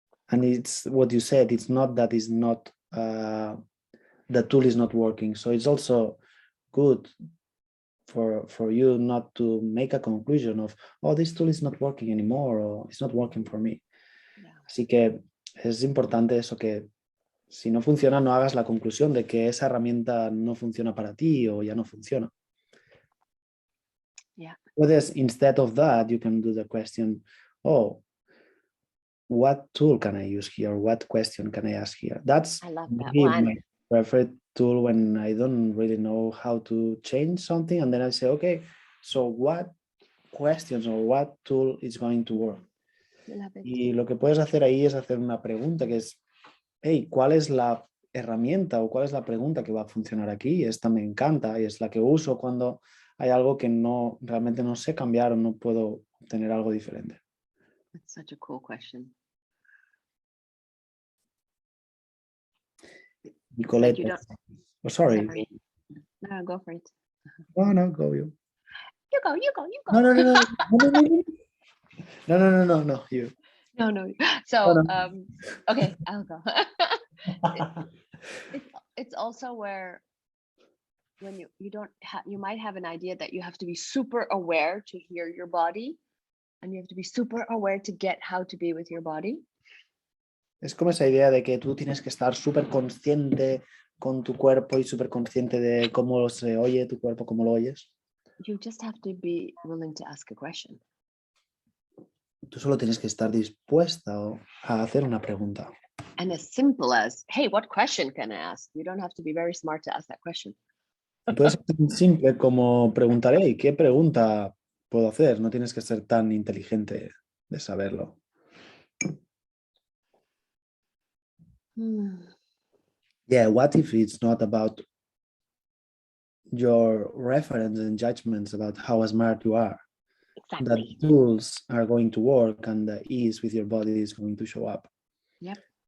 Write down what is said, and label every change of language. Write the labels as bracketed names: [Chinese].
[English] And it's what you said, it's not that it's not, the tool is not working. So it's also good for you not to make a conclusion of, oh, this tool is not working anymore, or it's not working for me. Yeah. [Spanish] Así que es importante eso, que si no funciona, no hagas la conclusión de que esa herramienta no funciona para ti o ya no funciona. [English] Yeah. Whereas instead of that, you can do the question, oh, what tool can I use here? What question can I ask here? That's I love that maybe one. my preferred tool when I don't really know how to change something. And then I say, okay, so what questions or what tool is going to work? I love it. [Spanish] Y lo que puedes hacer ahí es hacer una pregunta que es, hey, ¿cuál es la herramienta o cuál es la pregunta que va a funcionar aquí? Esta me encanta y es la que uso cuando hay algo que no realmente no sé cambiar o no puedo obtener algo diferente. [English] That's such a cool question. Nicolette, you don't- oh, sorry. Sorry. No, go for it. No, no, go you. You go, you go, you go. No, no, no, no, no, no, no, no, no, no, no, no, you. No, no. So, No. okay, I'll go. It's also where when you don't you might have an idea that you have to be super aware to hear your body, and you have to be super aware to get how to be with your body. [Spanish] Es como esa idea de que tú tienes que estar súper consciente con tu cuerpo y súper consciente de cómo se oye tu cuerpo, cómo lo oyes. [English] You just have to be willing to ask a question. [Spanish] Tú solo tienes que estar dispuesta a hacer una pregunta. [English] And as simple as, hey, what question can I ask? You don't have to be very smart to ask that question. [Spanish] Y puede ser tan simple como preguntar, hey, ¿qué pregunta puedo hacer? No tienes que ser tan inteligente de saberlo. [English] Yeah, what if it's not about your reference and judgments about how smart you are? Exactly. That the tools are going to work and the ease with your body is going to show up. Yep.